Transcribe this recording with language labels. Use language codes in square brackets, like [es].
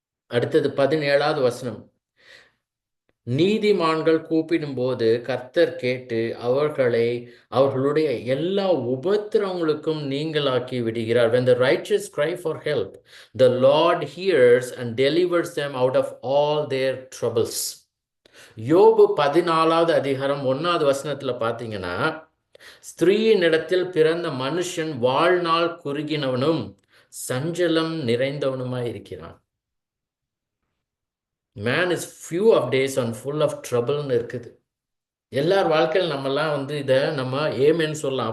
[ta] அடுத்தது 17வது வசனம். நீதிமான்கள் கூப்பிடும்போது கர்த்தர் கேட்டு அவர்களுடைய எல்லா உபத்திரவங்களுக்கும் நீங்களாக்கி விடுகிறார். [en] When the righteous cry for help, the Lord hears and delivers them out of all their troubles. [ta] யோபு 14வது அதிகாரம் 1வது வசனத்துல பார்த்தீங்கன்னா, ஸ்திரீயின் இடத்தில் பிறந்த மனுஷன் வாழ்நாள் குறுகினவனும் சஞ்சலம் நிறைந்தவனுமாய் இருக்கிறான். [en] man is few of days and full of ட்ரபிள்னு [ta] இருக்குது. எல்லார் வாழ்க்கையில் நம்மலாம் இதை நம்ம ஏமேன்னு சொல்லலாம்.